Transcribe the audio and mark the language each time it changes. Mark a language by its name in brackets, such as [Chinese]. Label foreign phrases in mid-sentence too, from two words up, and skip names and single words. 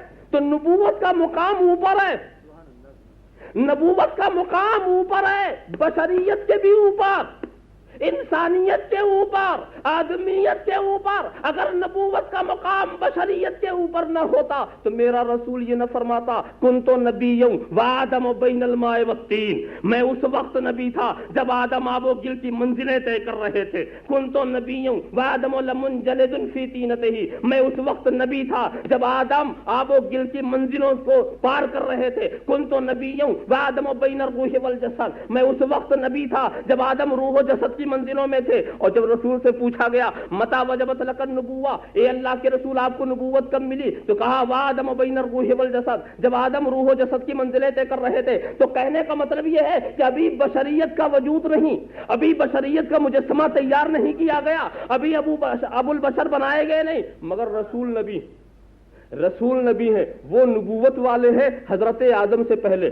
[Urdu] تو نبوت کا مقام اوپر ہے، نبوت کا مقام اوپر ہے، بشریت کے بھی اوپر، انسانیت کے اوپر، آدمیت کے اوپر۔ اگر نبوت کا مقام بشریت کے اوپر نہ ہوتا تو میرا رسول یہ نہ فرماتا [Arabic] کنت نبی وآدم بین الماء والطین، [Urdu] میں اس وقت نبی تھا جب آدم آب و گل کی منزلیں طے کر رہے تھے، [Arabic] کنت نبی وآدم لمنجلد فی طینتہ، [Urdu] میں اس وقت نبی تھا جب آدم آب و گل کی منزلوں کو پار کر رہے تھے، [Arabic] کنت نبی وآدم بین الروح والجسد، [Urdu] میں اس وقت نبی تھا جب آدم روح و جسد کی منزلوں میں تھے۔ اور جب رسول سے پوچھا گیا [Arabic] متا وجبت لک النبوہ، [Urdu] اے اللہ کے رسول آپ کو نبوت کب ملی؟ تو کہا [Arabic] وآدم بین الروح والجسد، [Urdu] جب آدم روح و جسد کی منزلیں طے کر رہے تھے۔ تو کہنے کا مطلب یہ ہے کہ ابھی بشریت کا وجود نہیں، ابھی بشریت کا مجسمہ تیار نہیں کیا گیا، ابھی ابو البشر بنائے گئے نہیں، مگر رسول نبی ہیں، وہ نبوت والے ہیں حضرت آدم سے پہلے۔